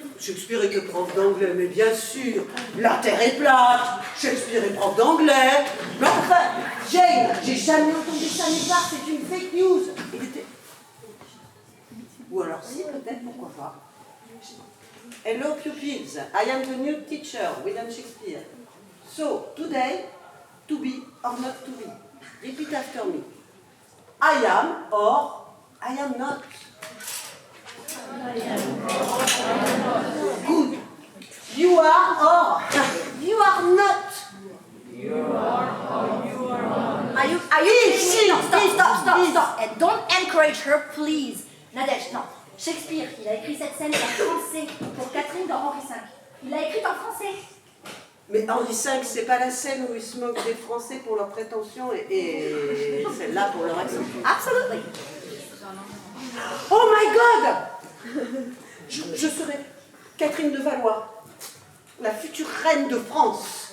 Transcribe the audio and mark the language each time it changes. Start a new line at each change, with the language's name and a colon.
French: Shakespeare était prof d'anglais, mais bien sûr. La terre est plate. Shakespeare est prof d'anglais. Mais enfin, Jane, j'ai jamais entendu ça nulle part. C'est une fake news. Il était... Ou alors si, peut-être, pourquoi pas.
English: Hello pupils, I am the new teacher, William Shakespeare. So, today, to be or not to be. Repeat after me. I am or I am not. Good. You are or you are not. You are or you are Are you kidding me? No, stop. And don't encourage her, please.
French: Nadège, non. Shakespeare, il a écrit cette scène en français pour Catherine dans Henri V. Il l'a écrite en français. Mais Henri V, c'est pas la scène où il se moque des Français pour leurs prétentions et celle-là pour leur accent.
English: Absolutely. Oh my God!
French: Je serai Catherine de Valois, la future reine de France.